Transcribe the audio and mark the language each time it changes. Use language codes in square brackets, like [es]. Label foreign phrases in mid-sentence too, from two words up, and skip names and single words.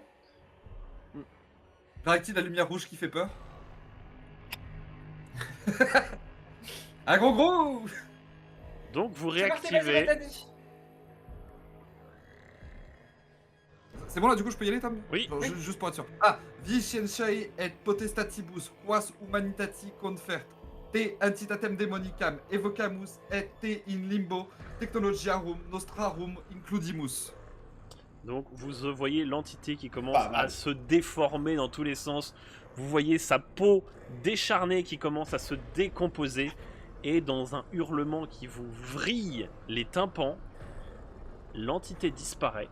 [fr] J'arrête la lumière rouge qui fait peur. Un gros! Donc vous C'est parti, vas-y, réactivez. Bethany. C'est bon là, du coup, je peux y aller, Tom? Oui. Genre, Oui. juste pour être sûr. [la] Ah, vi scientiae et potestatibus quas humanitati confert te entitatem demonicam evocamus et te in limbo technologiarum nostrarum includimus. [fr] Donc vous voyez l'entité qui commence Pas mal. à se déformer dans tous les sens. Vous voyez sa peau décharnée qui commence à se décomposer. Et dans un hurlement qui vous vrille les tympans, l'entité disparaît.